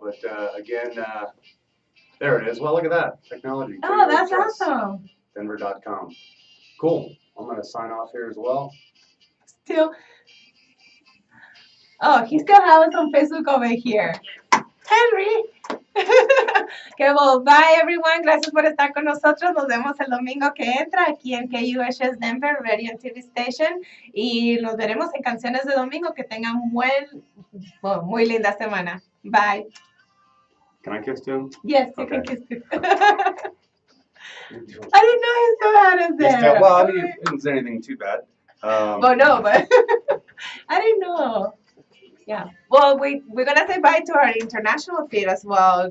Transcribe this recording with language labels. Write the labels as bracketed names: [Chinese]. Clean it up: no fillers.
[English] But again, there it is. Well, look at that technology. Oh, that's awesome. Denver.com. Cool. I'm going to sign off here as well. Still. Oh, he still has us on Facebook over here. Henry. Okay, well, bye everyone. [Spanish] Gracias por estar con nosotros. Nos vemos el domingo que entra aquí en KUHS Denver Radio and TV Station. Y nos veremos en Canciones de Domingo. Que tengan muy linda semana. [English] Bye. Can I kiss too? Yes, you can kiss too. I didn't know he still had us there. Well, I mean, it didn't say anything too bad. Well, no, but I didn't know. Yeah. Well, we're going to say bye to our international feed as well.